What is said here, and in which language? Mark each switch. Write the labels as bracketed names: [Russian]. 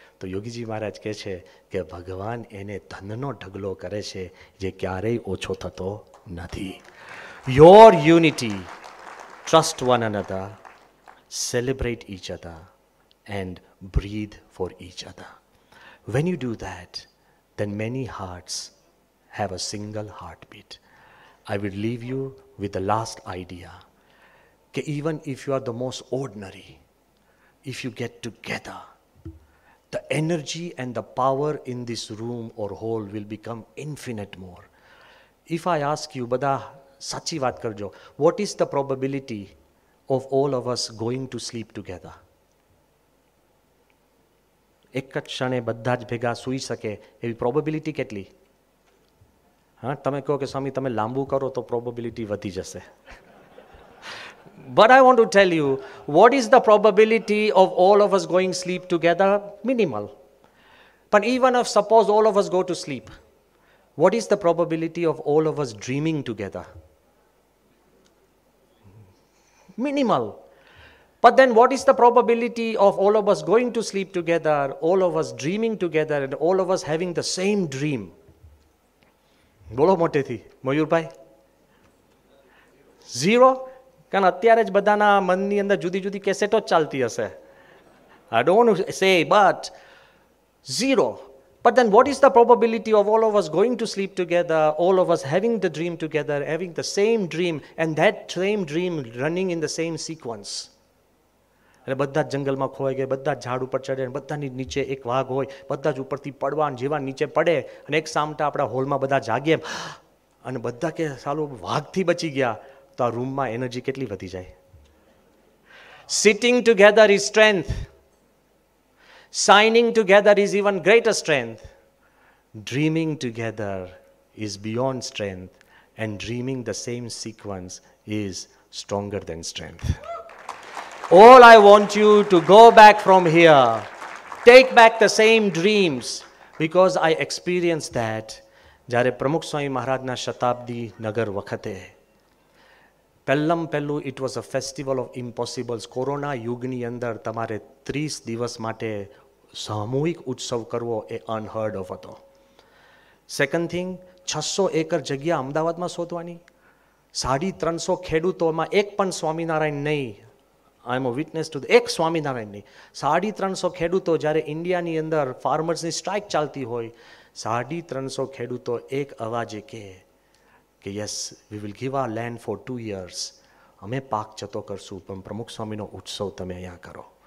[Gujarati] તો યોગીજી મહારાજ કહે છે કે ભગવાન એને ધનનો ઢગલો કરે છે જે ક્યારેય ઓછો થતો નથી. [English] Your unity, trust one another, celebrate each other and breathe for each other. When you do that, then many hearts have a single heartbeat. I will leave you with the last idea. That even if you are the most ordinary, if you get together, the energy and the power in this room or hall will become infinite more. If I ask you, [Gujarati] બધા સાચી વાત કરજો, [English] what is the probability of all of us going to sleep together? [Gujarati] એક જ ક્ષણે બધા જ ભેગા સૂઈ શકે એવી પ્રોબેબિલિટી કેટલી? હા, તમે કહો કે સ્વામી તમે લાંબુ કરો તો પ્રોબેબિલિટી વધી જશે. [English] But I want to tell you, what is the probability of all of us going sleep together? Minimal. But even if suppose all of us go to sleep, what is the probability of all of us dreaming together? Minimal. But then what is the probability of all of us going to sleep together, all of us dreaming together, and all of us having the same dream? [Gujarati] બોલો મોટેથી મયુરભાઈ. 0. કારણ અત્યારે જ બધાના મનની અંદર જુદી જુદી કેસેટો જ ચાલતી હશે. [English] I don't want to say, but 0. But then what is the probability of all of us going to sleep together, all of us having the dream together, having the same dream, and that same dream running in the same sequence? [Gujarati] અને બધા જ જંગલમાં ખોવાઈ ગયા, બધા ઝાડ ઉપર ચડે, બધાની નીચે એક વાઘ હોય, બધા જ ઉપરથી પડવા જેવા નીચે પડે અને એક સામટા આપણા હોલમાં બધા જાગે અને બધા કે સાલું વાઘથી બચી ગયા. તો આ રૂમમાં એનર્જી કેટલી વધી જાય. [English] Sitting together is strength. Signing together is even greater strength. Dreaming together is beyond strength, and dreaming the same sequence is stronger than strength. All I want you to go back from here, take back the same dreams, because I experienced that [Gujarati] જ્યારે પ્રમુખ સ્વામી મહારાજના શતાબ્દી નગર વખતે પહેલું [English] It was a festival of impossibles. [Gujarati] Corona યુગની અંદર તમારે 30 દિવસ માટે સામૂહિક ઉત્સવ કરવો એ [English] unheard of [Gujarati] હતો. [English] second thing, [Gujarati] 600 એકર જગ્યા અમદાવાદમાં શોધવાની, 350 ખેડૂતોમાં એક પણ સ્વામિનારાયણ નહીં. [English] I am a witness to [Gujarati] એક સ્વામિનારાયણ નહીં. 350 ખેડૂતો, જ્યારે ઇન્ડિયાની અંદર ફાર્મર્સની સ્ટ્રાઇક ચાલતી હોય, 350 ખેડૂતો એક અવાજે કે [English] yes we will give our land for 2 years, [Gujarati] અમે પાક જતો કરશું, પણ પ્રમુખ સ્વામીનો ઉત્સવ તમે અહીંયા કરો.